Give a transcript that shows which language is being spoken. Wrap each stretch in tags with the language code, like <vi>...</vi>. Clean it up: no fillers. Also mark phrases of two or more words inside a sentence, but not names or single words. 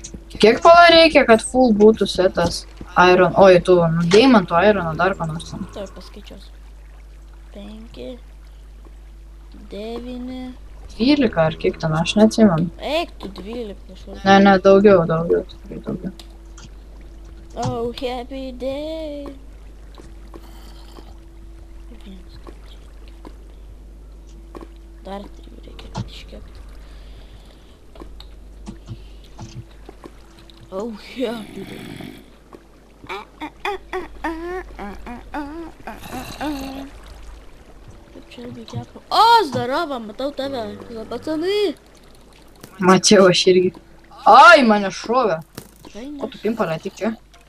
<lt>Kiek pala reikia, kad full būtų setas Iron? Oi, tu, deimantų Irono dar ko nors. Taip, paskaičiuosiu. 5, 9... 12 ar kiek ten, aš neatsimenu. Eik, tu 12 kažkur. Ne, daugiau, tikrai daugiau.</lt> <en>Oh, happy day.</en> <lt>Dar 3 reikia iškepti.</lt> <en>Oh, happy day.</en> <lt>Kaip čia irgi kepa. O, zdarova, matau tave. Pacanai. Mačiau aš irgi. Ai, mane šovė. Tikrai ne. O tu pimpalė tik čia.</lt>